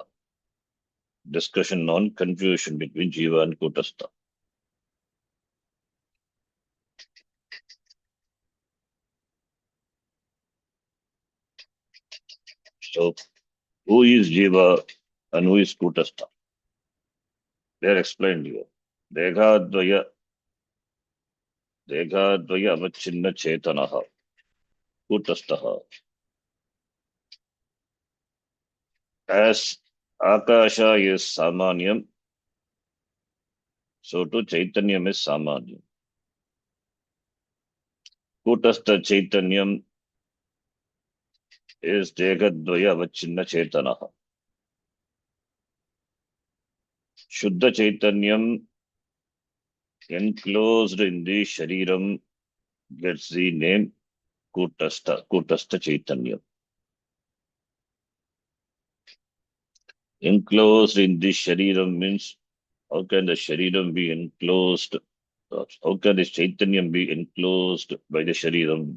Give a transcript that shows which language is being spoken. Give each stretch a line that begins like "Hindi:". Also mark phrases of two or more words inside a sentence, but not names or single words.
English: Discussion on confusion between Jiva and Kutastha. So, who is Jiva and who is Kutastha? They are explained here.
Sanskrit: देहद्वय अवच्छिन्न चेतनः. Kutastaha.
English: As Akasha is Samanyam, so too Chaitanyam is Samanyam.
Sanskrit: कूटस्थ चैतन्यम् is देहद्वय अवच्छिन्न चेतनः. शुद्ध चैतन्यम्
English: enclosed in the Shariram gets the name Kutastha Chaitanya. Enclosed in the Shariram means how can the Shariram be enclosed? How can the Chaitanya be enclosed by the Shariram?